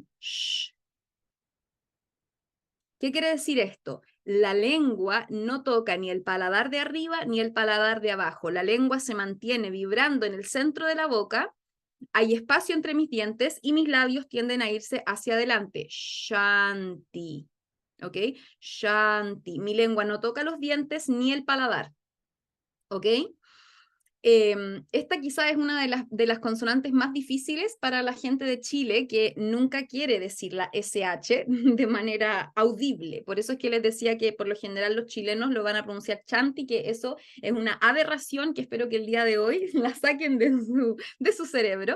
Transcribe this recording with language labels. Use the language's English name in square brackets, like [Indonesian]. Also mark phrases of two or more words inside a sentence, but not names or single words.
[Spanish] Shh. ¿Qué quiere decir esto? La lengua no toca ni el paladar de arriba ni el paladar de abajo. La lengua se mantiene vibrando en el centro de la boca Hay espacio entre mis dientes y mis labios tienden a irse hacia adelante. Shanti. ¿Ok? Shanti. Mi lengua no toca los dientes ni el paladar. ¿Ok? Esta quizá es una de las consonantes más difíciles para la gente de Chile que nunca quiere decir la SH de manera audible. Por eso es que les decía que por lo general los chilenos lo van a pronunciar chanti, que eso es una aberración que espero que el día de hoy la saquen de su cerebro.